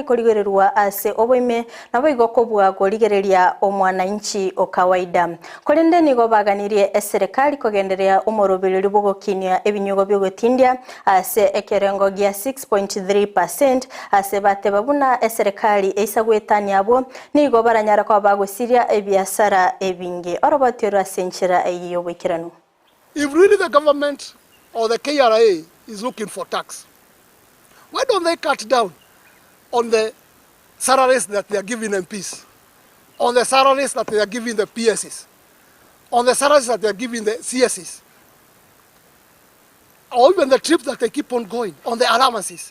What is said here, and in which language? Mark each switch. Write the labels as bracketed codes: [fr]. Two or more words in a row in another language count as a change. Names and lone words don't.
[guz] korigererwa ase oboime nabo igo kobwa korigereria omwananchi okawaida korende nigo baganirie eserikali kogenderea umorobereri bwogokinia ebinyegwa by'ogotindia ase ekerengo gia 6.3% ase batebabuna serikali eisagwetania abo nigo baranyara kwa bagosiria ebiasara ebinge orobatira senchira eyobwikirano. [en] If really the government or the KRA is looking for tax, why don't they cut down on the salaries that they are giving MPs, on the salaries that they are giving the PSs, on the salaries that they are giving the CSs, or even the trips that they keep on going, on the allowances?